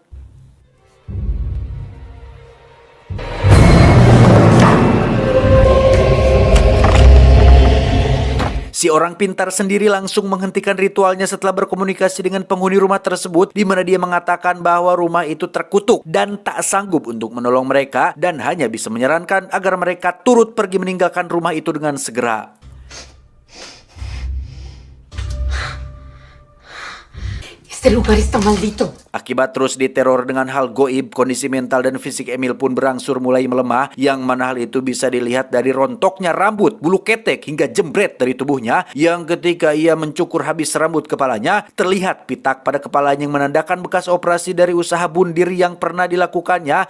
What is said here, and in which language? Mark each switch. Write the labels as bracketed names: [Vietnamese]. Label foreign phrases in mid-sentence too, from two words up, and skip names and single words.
[Indonesian] Si orang pintar sendiri langsung menghentikan ritualnya setelah berkomunikasi dengan penghuni rumah tersebut, di mana dia mengatakan bahwa rumah itu terkutuk dan tak sanggup untuk menolong mereka dan hanya bisa menyarankan agar mereka turut pergi meninggalkan rumah itu dengan segera. [Spanish] Este lugar está maldito. [Indonesian] Akibat terus diteror dengan hal goib, kondisi mental dan fisik Emil pun berangsur mulai melemah, yang mana hal itu bisa dilihat dari rontoknya rambut, bulu ketek, hingga jembret dari tubuhnya, yang ketika ia mencukur habis rambut kepalanya, terlihat pitak pada kepalanya yang menandakan bekas operasi dari usaha bundir yang pernah dilakukannya.